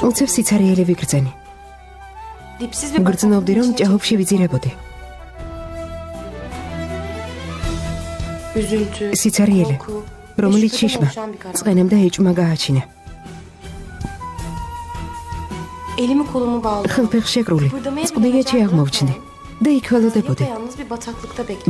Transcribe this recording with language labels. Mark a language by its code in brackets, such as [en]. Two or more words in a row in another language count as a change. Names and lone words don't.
[ka] უცებ სიცარიელი ვიგრძენი. [tr] Dipsiz bir [ka] გრძნობდი რომ ჭაობში ვიძირებოდი. [tr] üzüntü. [ka] სიცარიელი, რომელიც შიშმა, წყენემ და ეჭვმა გააჩინა. [tr] Elimi kolumu bağladım. [ka] ხილფეხ შეკრული, წყდიეჭი აღმოვჩნდი და იქ ველოდებოდი. [tr] Yalnız bir bataklıkta bekledim.